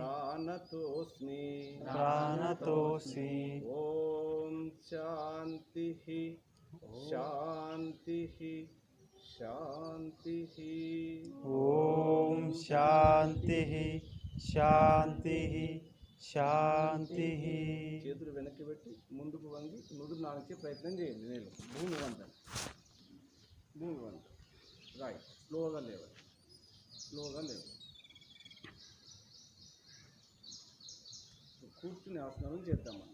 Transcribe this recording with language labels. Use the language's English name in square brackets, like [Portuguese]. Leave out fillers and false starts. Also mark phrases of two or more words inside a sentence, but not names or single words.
[Sanskrit] प्रणतोऽस्मि। ओम शांति शांति शांति। ओम शांति शांति శాంతి. [Telugu] చేతులు వెనక్కి పెట్టి ముందుకు వంగి నుదురు నానించే ప్రయత్నం చేయండి. నేను భూమి వంటాను, భూమి వంట రైట్. స్లోగా లేవాలి, స్లోగా లేవాలి. కూర్చుని ఆసనాలు చేద్దాం మనం.